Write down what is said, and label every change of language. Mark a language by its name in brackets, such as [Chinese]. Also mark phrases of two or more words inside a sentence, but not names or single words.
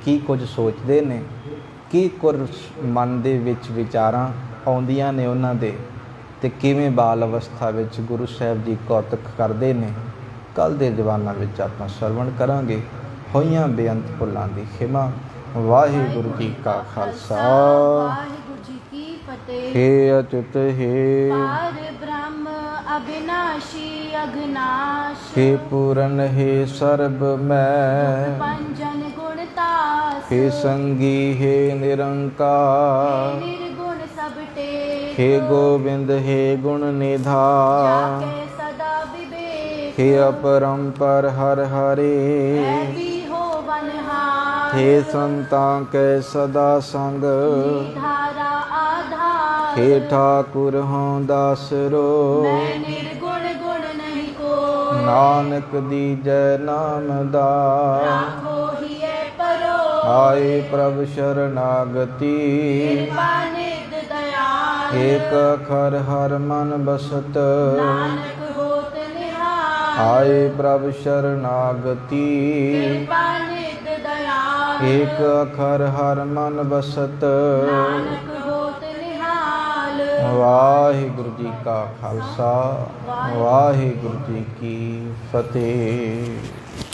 [Punjabi] ਕੀ ਕੁਝ ਸੋਚਦੇ ਨੇ, ਕੀ ਕੁਝ ਮਨ ਦੇ ਵਿੱਚ ਵਿਚਾਰਾਂ ਆਉਂਦੀਆਂ ਨੇ ਉਹਨਾਂ ਦੇ, ਤੇ ਕਿਵੇਂ ਬਾਲ ਅਵਸਥਾ ਵਿੱਚ ਗੁਰੂ ਸਾਹਿਬ ਜੀ ਕੌਤਕ ਕਰਦੇ ਨੇ। ਕੱਲ੍ਹ ਦੇ ਦੀਵਾਨਾਂ ਵਿੱਚ ਆਪਾਂ ਸਰਵਣ ਕਰਾਂਗੇ। ਹੋਈਆਂ ਬੇਅੰਤ ਭੁੱਲਾਂ ਦੀ ਖਿਮਾ। ਵਾਹਿਗੁਰੂ ਜੀ ਕਾ ਖਾਲਸਾ, ਵਾਹਿਗੁਰੂ ਜੀ ਕੀ ਫਤਿਹ। [Braj] हे अच्युत हे पार ब्रह्म अविनाशी अघनाश, हे पूरन हे सर्ब मैं, पंजन गुण तास, हे संगी हे निरंकार, निर्गुण सब टेक, हे गोविंद हे गुण निधान, जाके सदा विवेक, हे अपरंपर हर हरे, है भी हो बनहार, हे संतां के सदा संग, धारा आधार, हे ठाकुर हों दासरो, मैं निर्गुण गुण नहीं को, नानक दीजै नामदार, राखो ही है परो, आए प्रभ शरणागति, कृपा निध दयाल, एक अखर हर मन बसत, नानक होत निहाल, आए प्रभ शरणागति, कृपा निध दयाल, एक अखर हर मन बसत। नानक होत निहाल। [Punjabi] ਵਾਹਿਗੁਰੂ ਜੀ ਕਾ ਖਾਲਸਾ, ਵਾਹਿਗੁਰੂ ਜੀ ਕੀ ਫਤਿਹ।